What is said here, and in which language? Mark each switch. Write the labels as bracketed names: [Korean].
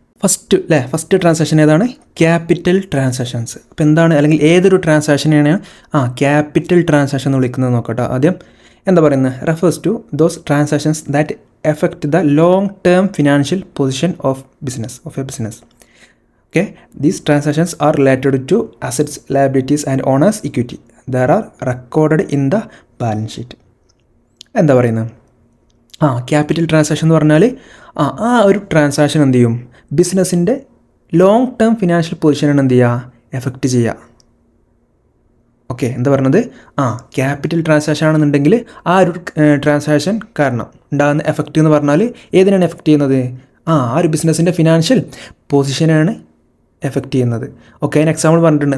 [Malayalam] First transaction ഏതാണ്, capital transactions. അപ്പോൾ എന്താണ്, അല്ലെങ്കിൽ ഏതൊരു ട്രാൻസാക്ഷനെയാണ് ക്യാപിറ്റൽ ട്രാൻസാക്ഷൻ എന്ന് വിളിക്കുന്നത് നോക്കട്ടോ. ആദ്യം എന്താ പറയുന്നത്, refers to those transactions that effect the long term financial position of A business. [English] Okay, these transactions are related to assets, liabilities and owners equity that are recorded in the balance sheet. [Malayalam] എന്താ പറയുന്നത്, capital transaction എന്ന് പറഞ്ഞാൽ ഒരു transaction എന്ത് ചെയ്യും, ബിസിനസ്സിൻ്റെ long term financial പൊസിഷനാണ് എന്ത് ചെയ്യുക, എഫക്റ്റ് ചെയ്യുക. ഓക്കെ, എന്താ പറയുന്നത്, ക്യാപിറ്റൽ ട്രാൻസാക്ഷൻ ആണെന്നുണ്ടെങ്കിൽ ആ ഒരു ട്രാൻസാക്ഷൻ കാരണം ഉണ്ടാകുന്ന എഫക്റ്റ് എന്ന് പറഞ്ഞാൽ ഏതിനാണ് എഫക്റ്റ് ചെയ്യുന്നത്, ആ ഒരു ബിസിനസ്സിൻ്റെ ഫിനാൻഷ്യൽ പൊസിഷനാണ് എഫക്റ്റ് ചെയ്യുന്നത്. ഓക്കെ, അതിന് എക്സാമ്പിൾ പറഞ്ഞിട്ടുണ്ട്.